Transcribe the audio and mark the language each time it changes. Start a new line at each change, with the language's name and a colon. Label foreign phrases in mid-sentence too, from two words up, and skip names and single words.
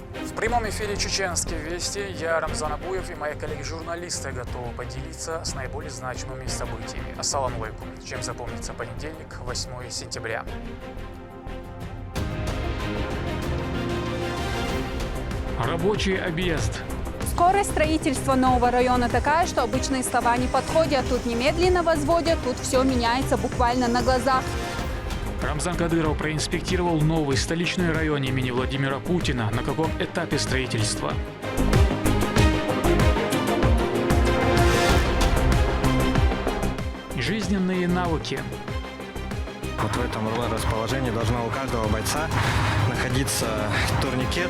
Russian: В прямом эфире «Чеченские вести» я, Рамзан Абуев, и мои коллеги-журналисты готовы поделиться с наиболее значимыми событиями.
Arabic: السلام عليكم.
Russian: Чем запомнится понедельник, 8 сентября. Рабочий объезд. Скорость строительства нового района такая, что обычные слова не подходят. Тут немедленно возводят, тут все меняется буквально на глазах. Рамзан Кадыров проинспектировал новый столичный район имени Владимира Путина. На каком этапе строительства? Жизненные навыки. Вот в этом расположении должно у каждого бойца находиться турникет.